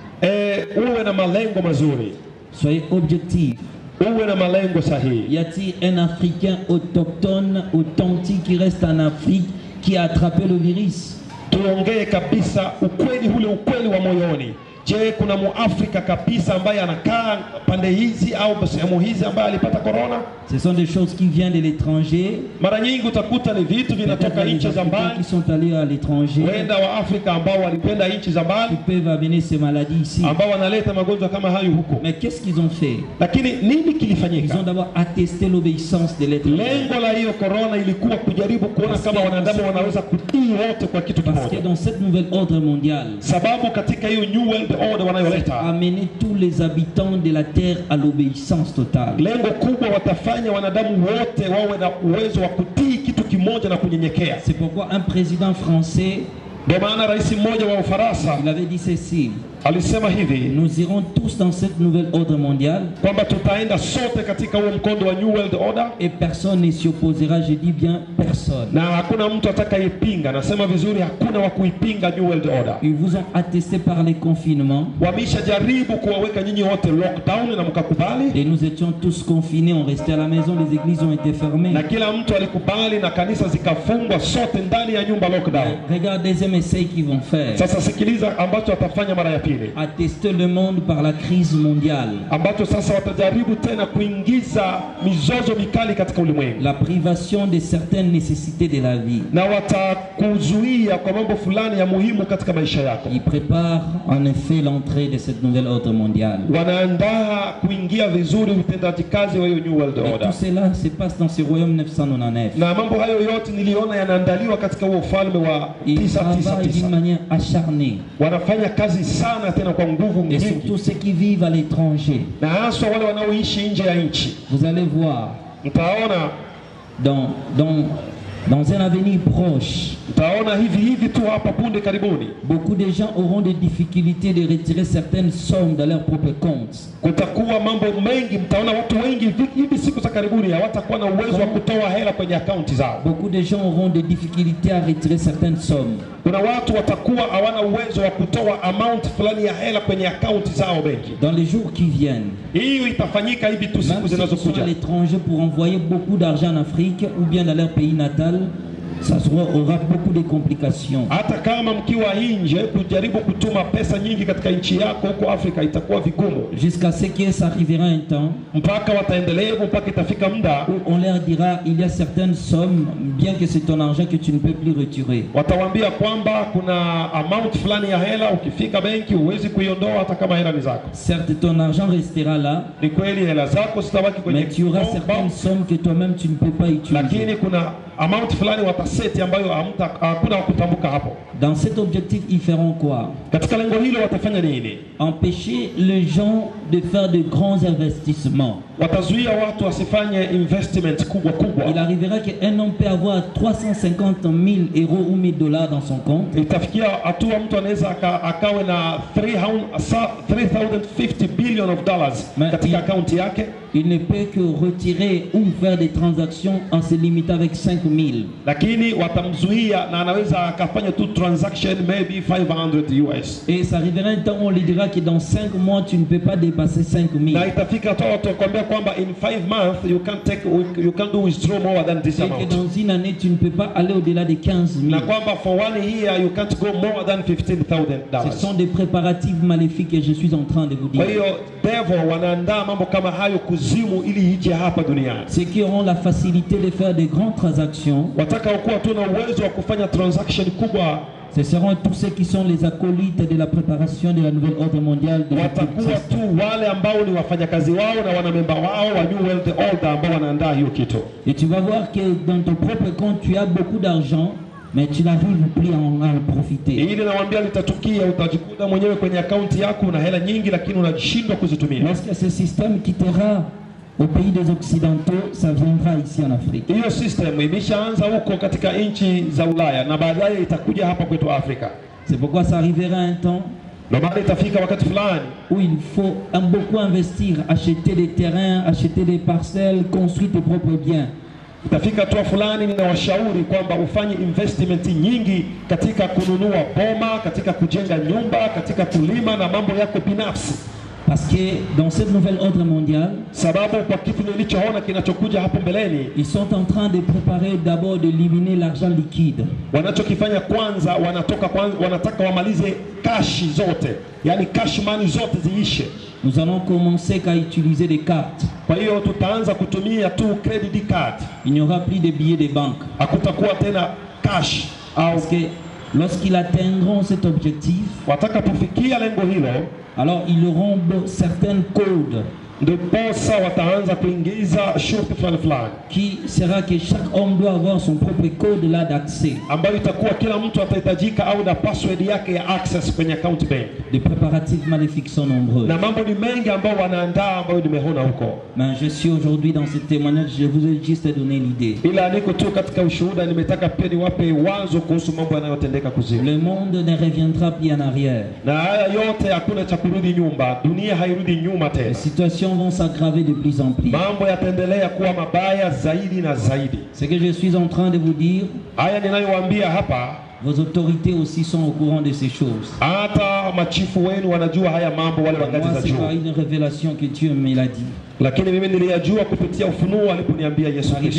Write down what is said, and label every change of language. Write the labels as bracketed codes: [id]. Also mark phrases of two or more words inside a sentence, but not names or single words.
[fr] Soyez objectifs. Y a-t-il un Africain autochtone, authentique qui reste en Afrique qui a attrapé le virus? Je, [sw] kuna muafrika kabisa ambaye anakaa pande hizi au sehemu hizi ambaye alipata corona? [fr] Ce sont des choses qui viennent de l'étranger. [sw] Mara nyingi utakuta ni vitu vinatoka nchi za mbali, [fr] qui sont allés à l'étranger. [sw] Wenda wa Afrika ambao walipenda nchi za mbali, [fr] qui peuvent amener ces maladies ici, [sw] ambao wanaleta magonjwa kama hayo huko. [fr] Mais qu'est-ce qu'ils ont fait? [sw] Lakini nini kilifanyika? [fr] Ils ont d'abord attesté l'obéissance de l'être. [sw] Lengo la hiyo corona ilikuwa kujaribu kuona kama wanadamu wanaweza kutii wote kwa kitu kimoja. [fr] Parce que dans cette nouvelle ordre mondial, [sw] sababu katika hiyo [en] new world order [sw] wanayoleta, [fr] amener tous les habitants de la terre à l'obéissance totale. [sw] Lengo kubwa watafanya wanadamu wote wawe na uwezo wa kutii kitu kimoja na kunyenyekea. [fr] C'est pourquoi un président français, il avait dit ceci: nous irons tous dans cette nouvelle ordre mondiale et personne ne s'y opposera. Je dis bien personne. Ils vous ont attesté par les confinements et nous étions tous confinés, on restait à la maison, les églises ont été fermées. Regarde, deuxième essai qu'ils vont faire. [sw] kingine [fr] à tester le monde par la crise mondiale. [sw] ambacho sasa watajaribu tena kuingiza mizozo mikali katika ulimwengu, [fr] La privation de certaines nécessités de la vie. [sw] na watakuzuia kwa mambo fulani ya muhimu katika maisha yako. [fr] Il prépare en effet l'entrée de cette nouvelle ordre mondiale. [sw] Wanaandaa kuingia vizuri utendaji kazi wa hiyo New World [fr] Et [sw] Order. [fr] tout cela se passe dans ce royaume 999. [sw] Na mambo hayo yote niliona yanaandaliwa katika huo ufalme wa [fr] Ils travaillent [sw] 999. [fr] d'une manière acharnée. [sw] Wanafanya kazi sana tena kwa nguvu [fr] Et [sw] nyingi, [fr] surtout ceux qui vivent à l'étranger. [sw] na hasa wale wanaoishi nje ya nchi. [fr] Vous allez voir, [sw] Mtaona [fr] dans un avenir proche, [sw] mtaona hivi tu hapa punde karibuni, [fr] beaucoup de gens auront des difficultés de retirer certaines sommes dans leur propre compte. [sw] kutakuwa mambo mengi. Mtaona watu wengi hivi siku za karibuni hawatakuwa na uwezo wa kutoa hela kwenye akaunti zao. [fr] Beaucoup de gens auront des difficultés à retirer certaines sommes. [sw] Kuna watu watakuwa hawana uwezo wa kutoa amount fulani ya hela kwenye akaunti zao benki. [fr] Dans les jours qui viennent, [sw] Hiyo itafanyika hivi tu siku [fr] même s'ils sont [sw] zinazokuja. [fr] à l'étranger pour envoyer beaucoup d'argent en Afrique ou bien dans leur pays natal, ça aura beaucoup de complications. [sw] Hata kama mkiwa nje kujaribu kutuma pesa nyingi katika nchi yako huko Afrika itakuwa vigumu, [fr] Jusqu'à ce que ça arrivera un temps [sw] mpaka wataendelea mpaka itafika muda [fr] où on leur dira il y a certaines sommes, bien que c'est ton argent, que tu ne peux plus retirer. [sw] watawaambia kwamba kuna amount fulani ya hela ukifika benki huwezi kuiondoa hata kama hela ni zako. [fr] Certes, ton argent restera là, [sw] Ni kweli hela zako zitabaki kwenye [fr] mais tu auras [sw] kikomba, [fr] certaines sommes que toi-même tu ne peux pas utiliser. [sw] lakini kuna amount fulani wataseti ambayo hakuna kutambuka hapo. [fr] Dans cet objectif, ils feront quoi? [sw] Katika lengo hilo watafanya nini? [fr] Empêcher les gens de faire de grands investissements. [sw] Watazuia watu wasifanye investment kubwa kubwa. [fr] Il arrivera qu'un homme peut avoir 350 000 euros ou 1000 dollars dans son compte. [sw] Itafikia hatua mtu anaweza akawe na 350 [en] billion of dollars [sw] katika akaunti yake. [fr] Il ne peut que retirer ou faire des transactions en se limitant avec 5 000. [sw] Lakini watamzuia na anaweza akafanya tu [en] transaction maybe 500 US. [fr] Et ça arrivera un temps où on lui dira que dans 5 mois tu ne peux pas dépasser 5 000. [sw] Na itafika hatua watakwambia kwamba [en] in 5 months you can't do withdraw more than this [fr] Et que [en] amount. [fr] dans une année tu ne peux pas aller au-delà de 15 000. [sw] Na kwamba [en] for 1 year you can't go more than $15,000. [fr] Ce sont des préparatifs maléfiques que je suis en train de vous [sw] Kwa [fr] dire. [sw] hiyo devil wanaandaa mambo kama hayo kuzimu ili ije hapa duniani. [fr] Ceux qui auront la facilité de faire de grandes transactions, [sw] Wataka kuwa tu na uwezo wa kufanya transaction kubwa, [fr] ce seront tous ceux qui sont les acolytes de la préparation de la nouvelle ordre mondiale de [sw] watakuwa tu wale ambao ni wafanyakazi wao na wanamemba wao wa New World Order ambao wanaandaa hiyo kitu. [fr] Et tu vas voir que dans ton propre compte, tu as beaucoup d'argent, mais tu n'arrives plus à en profiter. [sw] Ili nawaambia litatukia, utajikuta mwenyewe kwenye akaunti yako una hela nyingi lakini unashindwa kuzitumia. [fr] Lorsque ce système quittera au pays des Occidentaux, ça viendra ici en Afrique. [sw] Hiyo system imeshaanza huko katika nchi za Ulaya na baadaye itakuja hapa kwetu Afrika. [fr] C'est pourquoi ça arrivera un temps [sw] Na baada itafika wakati fulani [fr] où il faut beaucoup investir, acheter des terrains, acheter des parcelles, construire tes propres biens. [sw] itafika hatua fulani ninawashauri kwamba ufanye investment nyingi katika kununua boma, katika kujenga nyumba, katika kulima na mambo yako binafsi. [fr] Parce que dans cette nouvelle ordre mondiale, [sw] Sababu kwa kitu nilichoona kinachokuja hapo mbeleni, [fr] ils sont en train de préparer d'abord d'éliminer l'argent liquide. [sw] wanachokifanya kwanza wanataka wamalize cash zote, yani [en] cash money [sw] zote ziishe. [fr] Nous allons commencer qu'à utiliser des cartes. [sw] Kwa hiyo tutaanza kutumia tu [en] credit card. [fr] Il n'y aura plus de billets de banque. [sw] Hakutakuwa tena cash. [fr] Parce que lorsqu'ils atteindront cet objectif, [sw] Watakapofikia lengo hilo, [fr] alors ils auront certains codes [sw] ndiposa wataanza kuingiza shurti fulani [fr] qui sera que chaque homme doit avoir son propre code là d'accès. [sw] ambayo itakuwa kila mtu atahitajika au na password yake ya access kwenye account bank. [fr] Les préparatifs maléfiques sont nombreux. [sw] Na mambo ni mengi ambao wanaandaa ambayo nimeona huko. [fr] Mais je suis aujourd'hui dans ce témoignage, je vous ai juste donné l'idée. [sw] Ila niko tu katika ushuhuda, nimetaka pia niwape wazo kuhusu mambo yanayotendeka kuzimu. [fr] Le monde ne reviendra plus en arrière. [sw] Na haya yote hakuna cha kurudi nyuma. Dunia hairudi nyuma [fr] Les [sw] tena. [fr] situations vont s'aggraver de plus en plus. [sw] Mambo yataendelea kuwa mabaya zaidi na zaidi. [fr] Ce que je suis en train de vous dire, [sw] Haya ninayowaambia hapa, [fr] vos autorités aussi sont au courant de ces choses. [sw] hata machifu wenu wanajua haya mambo, wale wa ngazi [fr] Moi, [sw] za [fr] c'est par [sw] juu. [fr] une révélation que Dieu me l'a dit. [sw] Lakini mimi niliyajua kupitia ufunuo aliponiambia Yesu Kristo.